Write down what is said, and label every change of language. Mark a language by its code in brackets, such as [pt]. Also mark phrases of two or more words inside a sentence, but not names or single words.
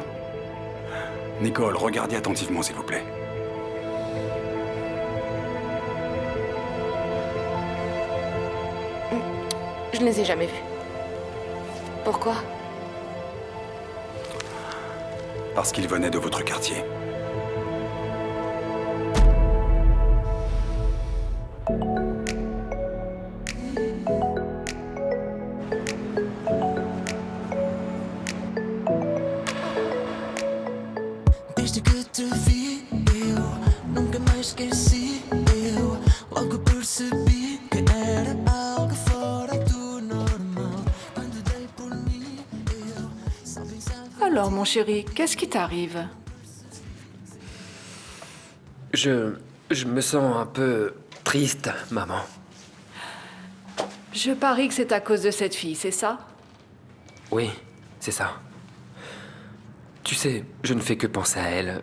[fr] Nicole, regardez attentivement, s'il vous plaît. Je ne les ai jamais vus. Pourquoi? Parce qu'ils venaient de votre quartier. [pt] Desde que te vi, eu nunca mais esqueci. Eu logo percebi que era algo fora do normal. Quando dei por mim, eu só pensava. [fr] Alors, mon chéri, qu'est-ce qui t'arrive? Je me sens un peu triste, maman. Je parie que c'est à cause de cette fille, c'est ça? Oui, c'est ça. Tu sais, je ne fais que penser à elle.